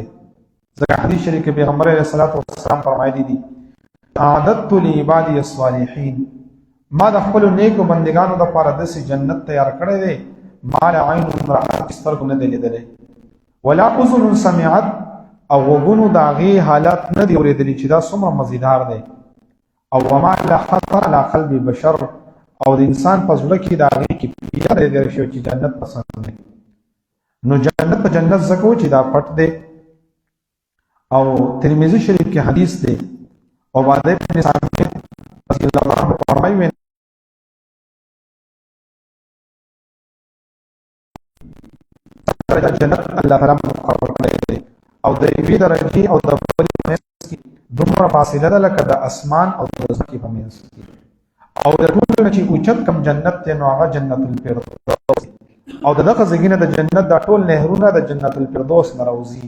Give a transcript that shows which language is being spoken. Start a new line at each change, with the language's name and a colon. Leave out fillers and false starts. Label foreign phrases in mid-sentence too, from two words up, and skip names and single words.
Pashto: ځکه حدیث شریف کې پیغمبر
Arabic: علیه الصلاة والسلام
Pashto: فرمایلي دي
Arabic: اعددت لعبادي الصالحین،
Pashto: ما د خپلو نیکو بندګانو دپاره داسې جنت تیار کړی دی
Arabic: ما لا عین رأت
Pashto: سترګو نه دی لیدلی،
Arabic: ولا اذن سمعت
Pashto: او غوږونو د هغې حالات نه دي اورېدلي چې دا څومره مزیدار دی، او
Arabic: وما لا خطر على قلب بشر
Pashto: او د انسان په زړه کې د هغې کیفیت نه دی شوی چې جنت پسند دی. نو جنت په جنت ځکه و چې دا پټ دی. او ترمذي شریف کې حدیث دی عباده بن صامت
Arabic: رضی الله عنه
Pashto: فرمایي جنت الله تعالی مقرر کړی دی او د یوې درجې او د بلې په منځ کې دومره فاصله ده لکه د اسمان او د ځمکې په منځ کې. او د ټولو نه چې اوچت کم جنت دی نو هغه جنت الفردوس او د دغه ځای نه د جنت دا ټول نهرونه د جنت الفردوس نه راوځي.